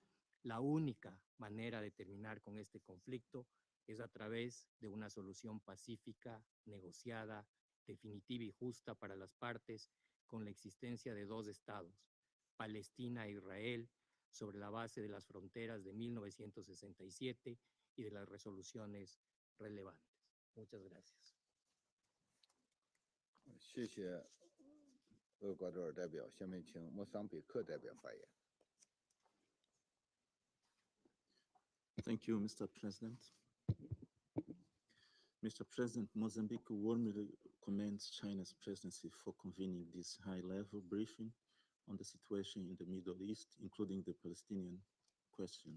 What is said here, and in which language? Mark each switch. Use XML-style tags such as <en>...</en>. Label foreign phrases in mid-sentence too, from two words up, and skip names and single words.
<es>La única manera de terminar con este conflicto es a través de una solución pacífica, negociada, definitiva y justa para las partes, con la existencia de dos estados, Palestina e Israel, sobre la base de las fronteras de 1967 y de las resoluciones relevantes. Muchas gracias.</es> <zh>谢谢厄瓜多尔代表，下面请莫桑比克代表发言。</zh> <en>Thank you, Mr. President. Mr. President, Mozambique warmly commends China's presidency for convening this high-level briefing on the situation in the Middle East, including the Palestinian question.</en>